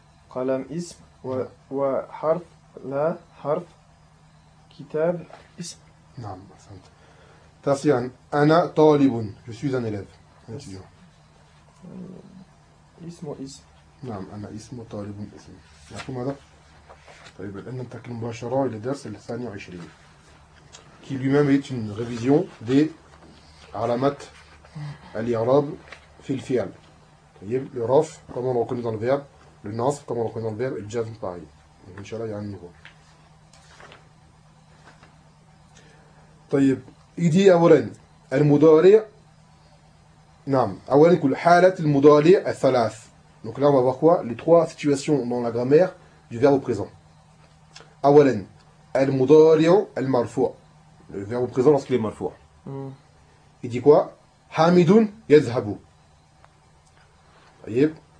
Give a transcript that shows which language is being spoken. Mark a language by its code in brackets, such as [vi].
[ar] قلم اسم وحرف لا حرف كتاب اسم. نعم أحسنت. تاسعا أنا طالب. [fr] Je suis un élève. [ar] اسم واسم. نعم أنا اسم وطالب اسم. يعطوا ماذا؟ طيب الآن ننتقل مباشرة إلى الدرس الثاني عشرين. [fr] Qui lui-même est une révision des [ar] علامات الإعراب في الفعل. [fr] طيب le رف comment on reconnaît dans le verbe, le نصب comment on reconnaît dans le verbe, et le جزم pareil. [ar] إن شاء الله يعني نقول. طيب إيدي أولا المضارع. نعم أولا نقول حالة المضارع الثلاث. [fr] Donc là on va voir quoi les trois situations dans la grammaire du verbe présent. [ar] أولا المضارع المرفوع. [fr] Le verbe présent lorsqu'il est marfou. Il dit quoi? [ar] Hamidun yazhabu. [fr] Voyez?